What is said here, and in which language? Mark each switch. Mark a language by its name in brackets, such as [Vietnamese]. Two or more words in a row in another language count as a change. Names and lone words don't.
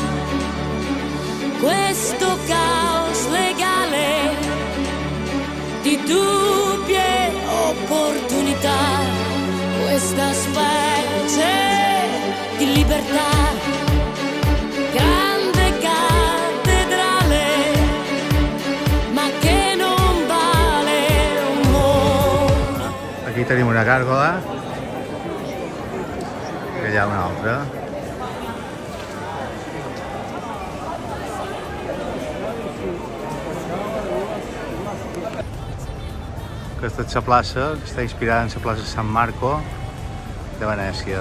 [Italian] questo caos legale di dubbie opportunità, questa specie di libertà, grande cattedrale, ma che non vale un mondo. [Catalan] Aquí tenim una gàrgola, que hi ha una altra. Aquesta és la plaça, està inspirada en la plaça San Marco de Venècia.